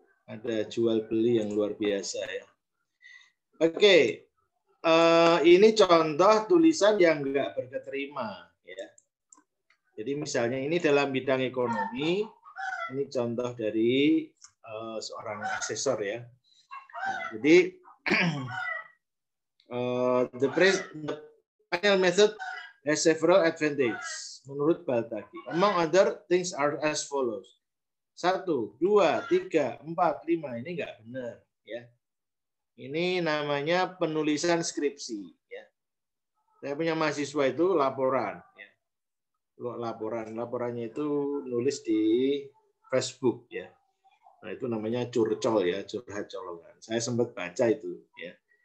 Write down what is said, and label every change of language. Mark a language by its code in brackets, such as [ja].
[id] Ada jual beli yang luar biasa ya. Oke, ini contoh tulisan yang nggak berketerima ya. Jadi misalnya ini dalam bidang ekonomi, ini contoh dari seorang asesor ya. Nah, jadi [en] the final method has several advantages [id] menurut [en] Baltagi. Among other things are as follows. [id] 1, 2, 3, 4, 5 ini nggak benar ya. Ini namanya penulisan skripsi ya. Saya punya mahasiswa itu laporan ya. Laporannya itu nulis di Facebook ya. Nah, itu namanya curcol ya, curhat colongan. Saya sempat baca itu ya.